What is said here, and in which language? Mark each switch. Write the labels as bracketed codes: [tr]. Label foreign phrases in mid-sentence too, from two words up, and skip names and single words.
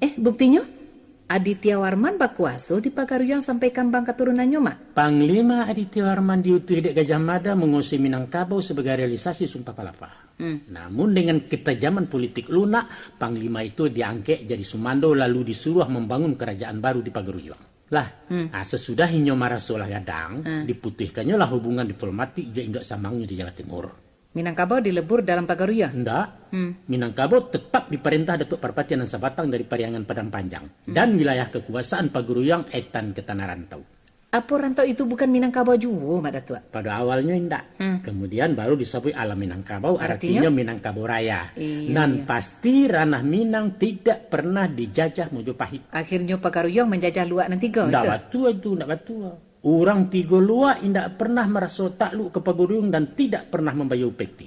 [id] Buktinya Aditya Warman berkuasa di Pagaruyang sampai kambang keturunannya, Mak. Panglima Aditya Warman diutus Dek Gajah Mada menguasai Minangkabau sebagai realisasi Sumpah Palapa. Namun dengan ketajaman politik lunak, Panglima itu diangkat jadi sumando lalu disuruh membangun kerajaan baru di Pagaruyang. Sesudah Inyo Marasolah Gadang, diputihkannya lah hubungan diplomatik juga sambangnya di Jawa Timur. Minangkabau dilebur dalam Pagaruyang? Enggak. Minangkabau tetap diperintah Datuk Parpatian dan Sabatang dari Pariangan Padang Panjang. Dan wilayah kekuasaan Pagaruyang etan ke Tanah Rantau. Apa rantau itu bukan Minangkabau juga, Mak Datuk? Pada awalnya enggak. Kemudian baru disebut alam Minangkabau, artinya Minangkabau Raya. Dan pasti ranah Minang tidak pernah dijajah Mojopahit. [min] Akhirnya Pagaruyang menjajah luak nanti go. Enggak batua. [id] Orang tiga luak tidak pernah merasa takluk ke Pagaruyang dan tidak pernah membayar upeti.